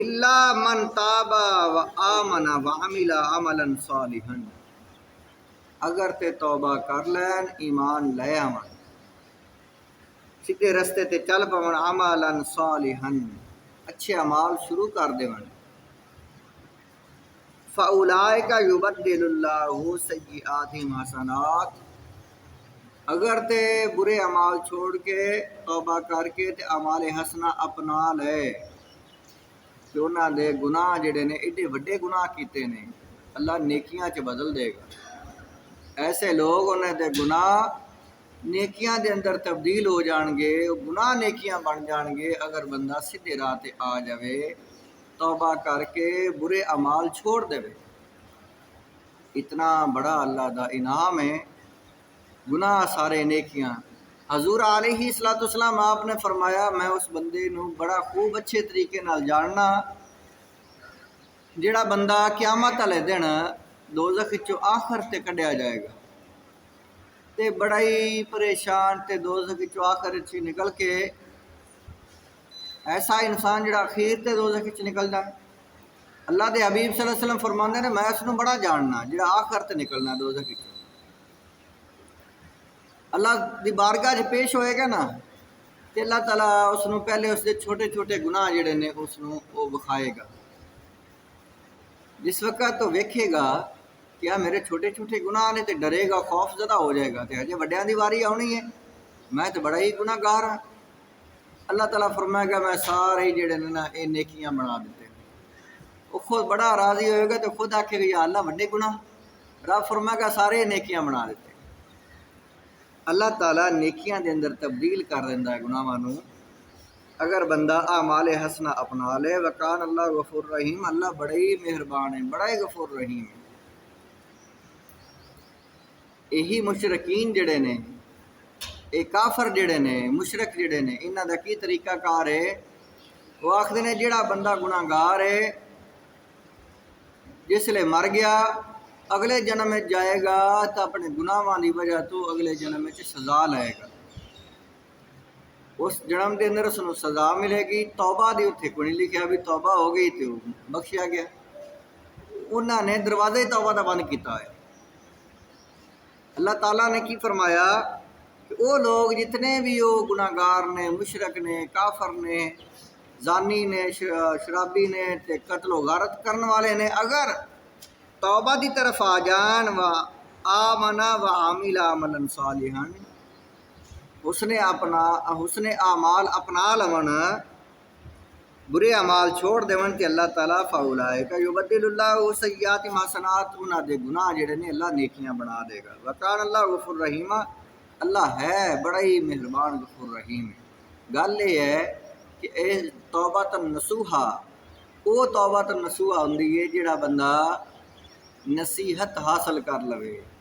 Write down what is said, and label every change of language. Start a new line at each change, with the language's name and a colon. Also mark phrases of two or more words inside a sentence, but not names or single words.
Arabic: الا من تاب و آمن و عمل عملا صالحا،
Punjabi: اگر تے توبہ کر لین، ایمان لے آون، سیدھے رستے تے چل پون،
Arabic: عملا صالحا
Punjabi: اچھے اعمال شروع کر دیون،
Arabic: فاولئک یبدل اللہ سیئاتہم حسنات،
Punjabi: اگر تے برے اعمال چھوڑ کے توبہ کر کے تے اعمال حسنہ اپنا لے کہ انہاں دے گناہ جڑے نے ایڈے وڈے گناہ کیتے نے اللہ نیکیاں چ بدل دے گا۔ ایسے لوگ انہاں دے گناہ نیکیاں دے اندر تبدیل ہو جان گے، گناہ نیکیاں بن جان گے اگر بندہ سیدھے راہ تے آ جاوے، توبہ کر کے برے اعمال چھوڑ دے۔ اتنا بڑا اللہ دا انعام ہے، گناہ سارے نیکیاں۔ حضور علیہ الصلوۃ والسلام آپ نے فرمایا میں اس بندے نو بڑا خوب اچھے طریقے نال جاننا جڑا بندہ قیامت والے دن دوزخ چوں آخر تے کڈیا جائے گا تے بڑا ہی پریشان تے دوزخ چوں آخر چ نکل کے ایسا انسان جڑا اخیر تے دوزخ چ نکل جائے، اللہ دے حبیب صلی اللہ علیہ وسلم فرماندے نے میں اس نو بڑا جاننا جڑا آخر تے نکلنا دوزخ چ، اللہ دی بارگاہ چ پیش ہوئے گا نا تے اللہ تعالیٰ اس نو پہلے اس دے چھوٹے چھوٹے گناہ جڑے نے اس نو وہ وکھائے گا۔ جس وقت تو ویکھے گا کیا میرے چھوٹے چھوٹے گناہ نے تے ڈرے گا، خوف زدہ ہو جائے گا تے ہجے وڈیاں دی واری آنی ہے، میں تے بڑا ہی گناہ گار ہاں۔ اللہ تعالیٰ فرمائے گا میں سارے جڑے نے نا اے نیکیاں بنا دیتے ہیں، وہ خود بڑا راضی ہوئے گا تو خود آکھے گا یا اللہ وڈے گناہ، رب فرمائے گا سارے نیکیاں بنا دیتے ہیں۔ اللہ تعالیٰ نیکیاں دے اندر تبدیل کر دیندا ہے گناہاں نو اگر بندہ اعمال حسنہ اپنا لے۔
Arabic: وکان اللہ غفور رحیم،
Punjabi: اللہ بڑا ہی مہربان ہے، بڑا ہی غفور رحیم ہے۔ یہی مشرکین جڑے نے، اے کافر جڑے نے، مشرک جڑے نے، انہاں دا کی طریقہ کار ہے، وہ آکھدے نے جڑا بندہ گناہ گار ہے جس لے مر گیا اگلے جنم میں جائے گا تو اپنے گناہاں دی وجہ تو اگلے جنم میں سزا لائے گا، اس جنم دے اندر اس نو سزا ملے گی۔ توبہ دی اتھے کوئی نہیں لکھیا بھی توبہ ہو گئی تو بخشیا گیا، انہاں نے دروازے توبہ دا بند کیتا ہے۔ اللہ تعالیٰ نے کی فرمایا کہ وہ لوگ جتنے بھی وہ گناہ گار نے، مشرک نے، کافر نے، زانی نے، شرابی نے تے قتل و غارت کرن والے نے، اگر توبہ دی طرف آ جان
Arabic: و آمنا و عامل عملا صالحا،
Punjabi: حسن اعمال اپنا لون، برے اعمال چھوڑ دیون تے اللہ تعالیٰ
Arabic: فاولئک یبدل اللہ سیئاتہم حسنات،
Punjabi: انہاں دے گناہ جڑے نے اللہ نیکیاں بنا دے گا۔
Arabic: وکان اللہ غفور رحیم،
Punjabi: اللہ ہے بڑا ہی مہربان غفور رحیم ہے۔ گل یہ ہے کہ اے
Arabic: توبۃ نصوحا،
Punjabi: وہ
Arabic: توبۃ نصوحا
Punjabi: ہوندی ہے جڑا بندہ نصیحت حاصل کر لوے،